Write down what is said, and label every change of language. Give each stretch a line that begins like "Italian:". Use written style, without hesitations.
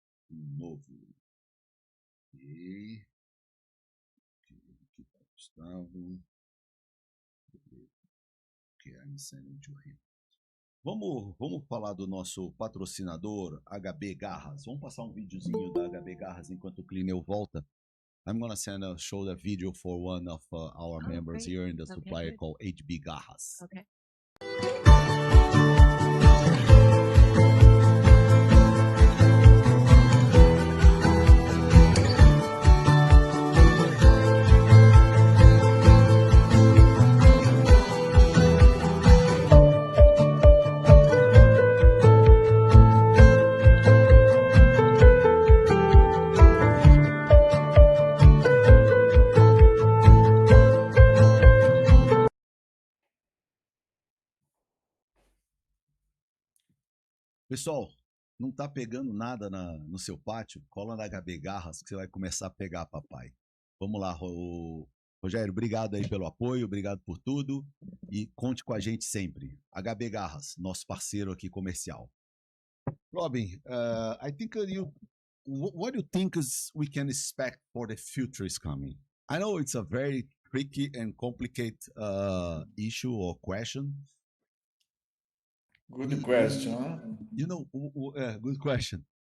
Portuguese: Novo. E aqui tá o Gustavo.
English: Okay, I'm sending to him.
Portuguese: Vamos falar do nosso patrocinador, HB Garras. Vamos passar um videozinho da HB Garras enquanto o Clineu volta.
English: I'm gonna show the video for one of our members here in the supplier called HB Garras. Okay.
Portuguese: Pessoal, não tá pegando nada no seu pátio? Cola na HB Garras que você vai começar a pegar, papai. Vamos lá, Rogério, obrigado aí pelo apoio, obrigado por tudo e conte com a gente sempre. HB Garras, nosso parceiro aqui comercial.
English: Robin, I think what do you think we can expect for the future is coming? I know it's a very tricky and complicated issue or question. Good question. Huh? You know, good question.